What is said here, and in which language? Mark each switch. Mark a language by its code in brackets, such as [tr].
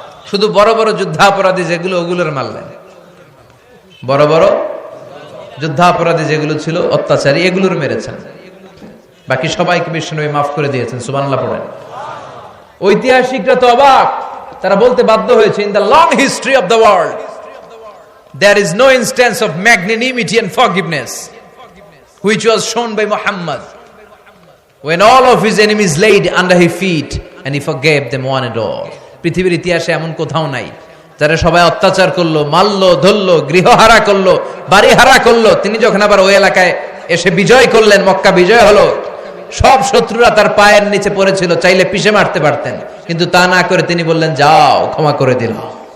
[bn] শুধু বড় বড় যুদ্ধাপরাধী যেগুলো, ওগুলোর মারলেন। বড় বড় যুদ্ধাপরাধী যেগুলো ছিল, অত্যাচারী, এগুলোর মেরেছেন। বাকি সবাইকে বিশ্বনবী মাফ করে দিয়েছেন। সুবহানাল্লাহ পড়েন। ঐতিহাসিকরা তো অবাক, তারা বলতে বাধ্য হয়েছে, [en] In the long history of the world there is no instance of magnanimity and forgiveness which was shown by Muhammad when all of his enemies laid under his feet and he forgave them one and all. [bn] পৃথিবীর ইতিহাসে এমন কোথাও নাই যারা সবাই অত্যাচার করলো, মারলো, ধরলো, গৃহহারা করলো, বাড়িহারা করলো, তিনি যখন আবার ওই এলাকায় এসে বিজয় করলেন, মক্কা বিজয় হলো, সব শত্রুরা তার পায়ের নিচে পড়েছিল, চাইলে পিষে মারতে পারতেন, কিন্তু তা না করে তিনি বললেন যাও, ক্ষমা করে দিলাম।